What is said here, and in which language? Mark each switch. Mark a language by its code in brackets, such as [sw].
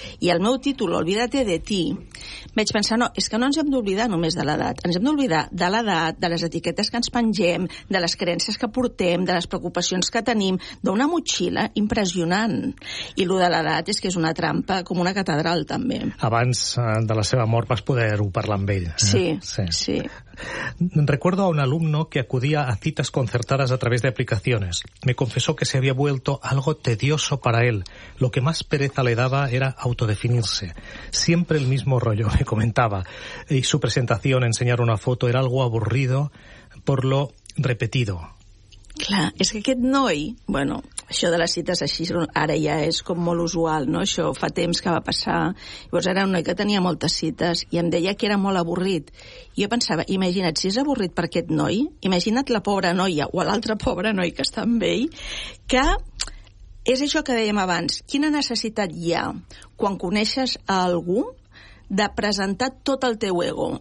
[ca] I el meu títol, Olvídate de ti, vaig pensar, no, és que no ens hem d'oblidar només de l'edat, ens hem d'oblidar de l'edat, de les etiquetes que ens pengem, de les creences que portem, de les preocupacions que tenim, d'una motxilla impressionant. I lo de l'edat és que és una trampa com una catedral, també. Abans de la seva mort vas poder-ho parlar amb ell. Sí. [es] Recuerdo a un alumno que acudía a citas concertadas a través de aplicaciones. Me confesó que se había vuelto algo tedioso para él. Lo que más pereza le daba era autodefinirse. Siempre el mismo rollo, me comentaba. Y su presentación, enseñar una foto, era algo aburrido por lo repetido. [ca] Clar, és que aquest noi, bueno, això de les cites així ara ja és com molt usual, no? Això fa temps que va passar. Llavors era un noi que tenia moltes cites i em deia que era molt avorrit. I jo pensava, imagina't, si és avorrit per aquest noi, imagina't la pobra noia o l'altra pobra noi que està amb ell, que és això que dèiem abans, quina necessitat hi ha quan coneixes a algú de presentar tot el teu ego.